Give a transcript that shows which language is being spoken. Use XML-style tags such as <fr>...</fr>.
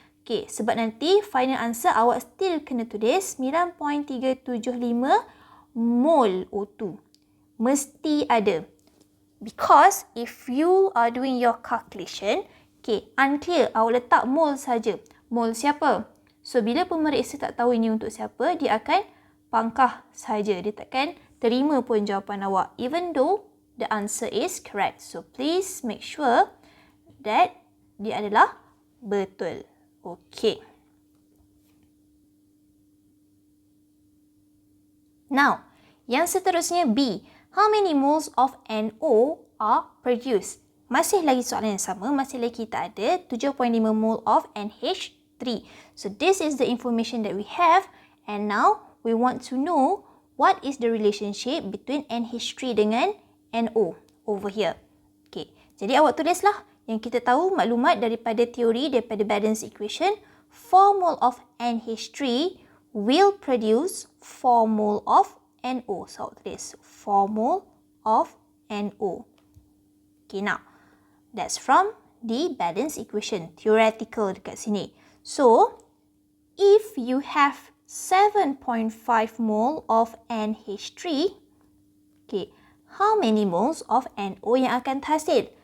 <ms>Okay, sebab nanti</ms> <en>final answer</en> <ms>awak still kena tulis 9.375 mole O2. Mesti ada.</ms> <en>Because if you are doing your calculation, okay, unclear,</en> <ms>awak letak mole saja. Mole siapa? So, bila pemeriksa tak tahu ini untuk siapa, dia akan pangkah saja. Dia takkan terima pun jawapan awak.</ms> <en>Even though the answer is correct. So, please make sure that</en> <ms>dia adalah betul.</ms> <en>Okay. Now,</en> <ms>yang seterusnya</ms> <en>B. How many moles of NO are produced?</en> <ms>Masih lagi soalan yang sama. Masih lagi kita ada 7.5 mole of NH3.</ms> <en>So, this is the information that we have. And now, we want to know what is the relationship between NH3 dengan NO over here.</en> <ms>Okay, jadi awak tulislah yang kita tahu maklumat daripada teori, daripada balance equation.</ms> <en>4 mole of NH3 will produce 4 mole of NO. So,</en> <ms>awak tulis</ms> <en>4 mole of NO. Okay, now, that's from the balance equation, theoretical</en> <ms>dekat sini.</ms> <en>So, if you have 7.5 mole of NH3, okay, how many moles of NO</en> <ms>yang akan terhasil?</ms>